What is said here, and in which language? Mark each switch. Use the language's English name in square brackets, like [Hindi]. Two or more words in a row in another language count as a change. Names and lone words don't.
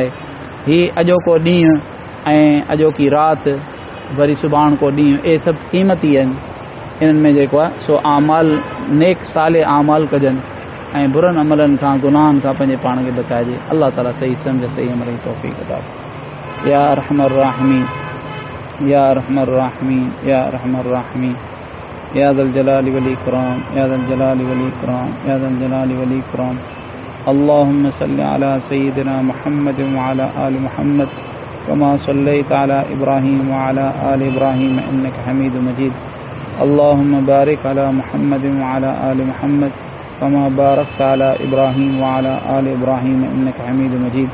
[Sindhi] हीअ अॼोको ॾींहुं ऐं अॼोकी राति वरी सुभाणे को ॾींहुं इहे सभु क़ीमती आहिनि। इन्हनि में जेको आहे सो आमाल नेक साले आमाल कजनि ऐं बुरनि अमलनि खां गुनाहनि खां पंहिंजे पाण खे बचाइजे। अल्लाह ताला सही सम्झ सही अमल जी तौफ़ीक़ अता [Arabic] يا أرحم الراحمين يا أرحم الراحمين يا أرحم الراحمين يا ذا الجلال والإكرام يا ذا الجلال والإكرام يا ذا الجلال والإكرام या ज़ल जलाली वल इकराम या ज़ल जलाली वल इकराम। اللهم صل على سيدنا محمد وعلى آل محمد كما صليت على إبراهيم وعلى آل إبراهيم إنك حميد مجيد. اللهم بارك على محمد وعلى آل محمد كما باركت على إبراهيم وعلى آل إبراهيم إنك حميد مجيد.